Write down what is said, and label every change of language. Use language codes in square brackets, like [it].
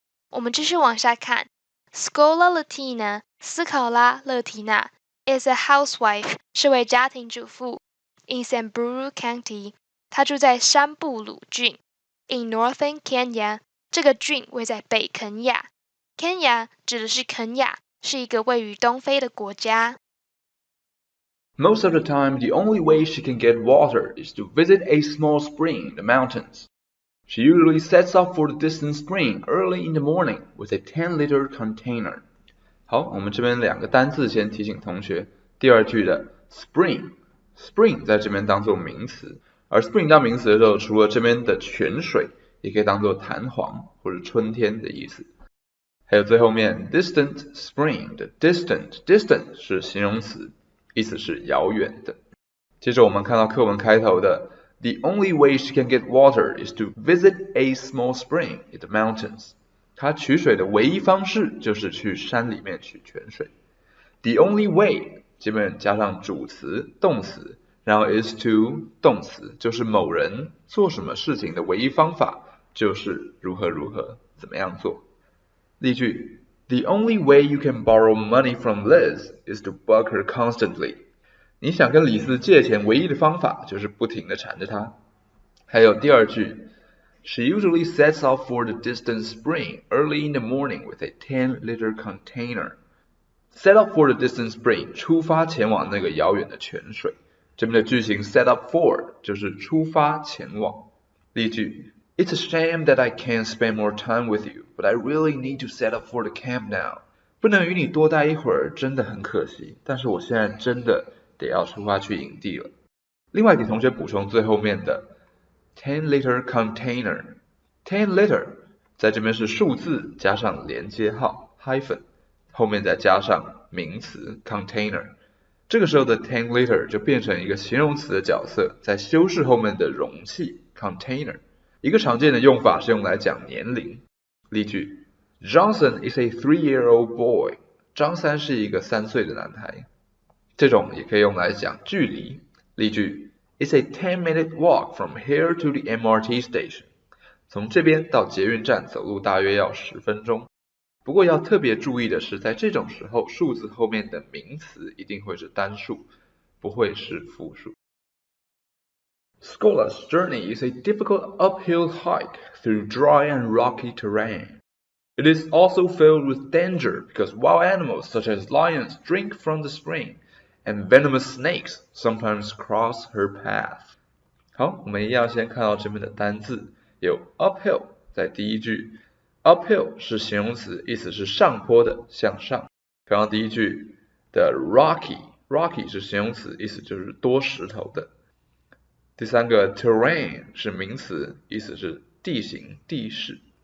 [zh] 我们继续往下看 Scola Latina 斯考拉勒提娜 [en] is a housewife [zh] 是位家庭主妇 [en] in Samburu County [zh] 她住在山布鲁郡 [en] in northern Kenya [zh] 这个郡位在北肯亚 Kenya 指的是肯亚，是一个位于东非的国家。 [en] Most of the time, the only way she can get water is to visit a small spring in the mountains. She usually sets off for the distant spring early in the morning with a 10-liter container. [zh] 好，我们这边两个单字先提醒同学。第二句的 spring 在这边当作名词，而 spring 当名词的时候，除了这边的泉水，也可以当作弹簧或者春天的意思。还有最后面 [en] distant spring [zh] 的 distant 是形容词，意思是遥远的。接着我们看到课文开头的 [en] The only way she can get water is to visit a small spring in the mountains. [zh] 她取水的唯一方式就是去山里面取泉水。 [en] The only way [zh] 基本加上主词、动词，然后 [en] is to [zh] 动词，就是某人做什么事情的唯一方法就是如何怎么样做。例句 [en] The only way you can borrow money from Liz is to bug her constantly. [zh] 你想跟李斯借钱唯一的方法就是不停地缠着她。还有第二句 [en] She usually sets off for the distant spring early in the morning with a 10-liter container. Set off for the distant spring [zh] 出发前往那个遥远的泉水。这边的句型 [en] set up for [zh] 就是出发前往。例句 [en] It's a shame that I can't spend more time with you, but I really need to set up for the camp now. [zh] 不能与你多待一会儿，真的很可惜，但是我现在真的得要出发去营地了。另外给同学补充最后面的 [en] 10-liter container。 [zh] 10 liter 在这边是数字加上连接号 hyphen， 后面再加上名词 container。这个时候的 10 liter 就变成一个形容词的角色，在修饰后面的容器 container。一个常见的用法是用来讲年龄。例句 [en] Johnson is a 3-year-old boy. [zh] 张三是一个3岁的男孩。这种也可以用来讲距离。例句 [en] It's a 10-minute walk from here to the MRT station. [zh] 从这边到捷运站走路大约要10分钟。不过要特别注意的是，在这种时候数字后面的名词一定会是单数，不会是复数。 [en] Scola's journey is a difficult uphill hike through dry and rocky terrain. It is also filled with danger because wild animals such as lions drink from the spring, and venomous snakes sometimes cross her path. [zh] 好，我们一样先看到这边的单字，有 uphill 在第一句 ，uphill 是形容词，意思是上坡的，向上。刚刚第一句的 rocky 是形容词，意思就是多石头的。第三个 terrain 是名词，意思是地形、地势。